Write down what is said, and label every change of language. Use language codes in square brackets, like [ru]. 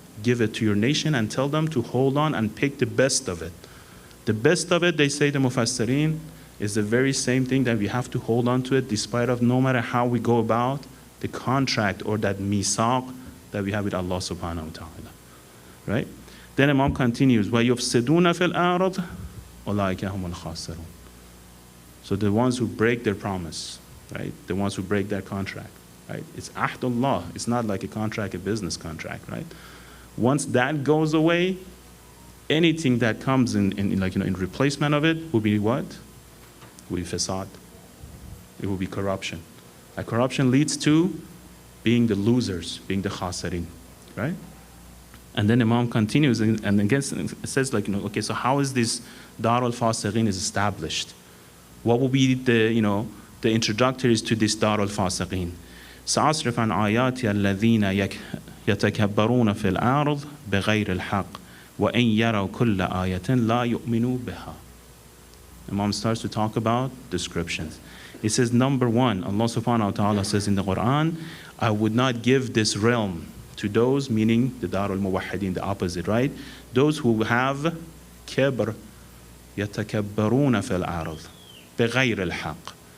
[en] Give it to your nation and tell them to hold on and pick the best of it. The best of it, they say the Mufassirin, is the very same thing that we have to hold on to it despite of no matter how we go about the contract or that misaq that we have with Allah subhanahu wa ta'ala. Right? Then Imam continues, [ar] وَيُفْسِدُونَ فِي الْأَعْرَضِ أُولَٰئِكَ هُمُ الْخَاسِرُونَ. [en] So the ones who break their promise, right? The ones who break their contract, right? It's ahdullah. It's not like a contract, a business contract, right? Once that goes away, anything that comes in replacement of it will be what? Will be fasad. It will be corruption. Like corruption leads to being the losers, being the khasirin, right? And then Imam continues and again says like, okay, so how is this Dar al-Fasiqin is established? What will be the introductories to this Dar al-Fasiqin? [ar] سأصرف عن آياتي الذين يتكبرون في الأرض بغير الحق وإن يروا كل آية لا يؤمنوا بها. [en] Imam starts to talk about descriptions. He says, number one, Allah subhanahu wa ta'ala says in the Quran, I would not give this realm to those, meaning the Darul Muwahhidin, the opposite, right? Those who have kibr, yatakabbaruna fil ard, bighayr al-haq.